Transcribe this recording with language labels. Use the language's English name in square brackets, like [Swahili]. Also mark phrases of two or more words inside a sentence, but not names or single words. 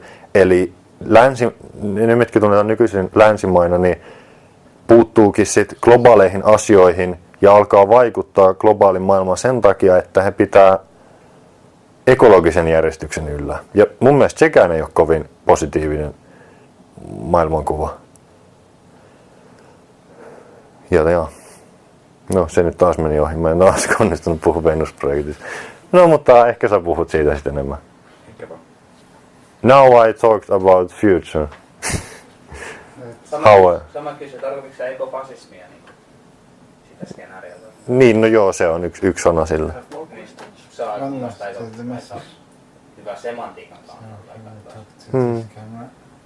[Finnish] Eli ne, mitkä tunnetaan nykyisin länsimaina, niin puuttuukin sitten globaaleihin asioihin ja alkaa vaikuttaa globaalin maailmaan sen takia, että he pitää ekologisen järjestyksen yllä. Ja mun mielestä sekään ei ole kovin positiivinen maailmankuva. Ja. No se nyt taas meni ohi. Mä en taas onnistunut puhua Venus-projektista. No mutta ehkä sä puhut siitä sitten enemmän. [English] Now I talked about future. [Finnish] Sama kysy, tarkoitiko se ekofasismia niin sitä skenaariota? Niin, no joo, se on yksi sana sille. Saa [English] One [Finnish] kuulostaa [English] message, the message. [Finnish] hyvä semantiikan kannalta. [English] Talk to this camera.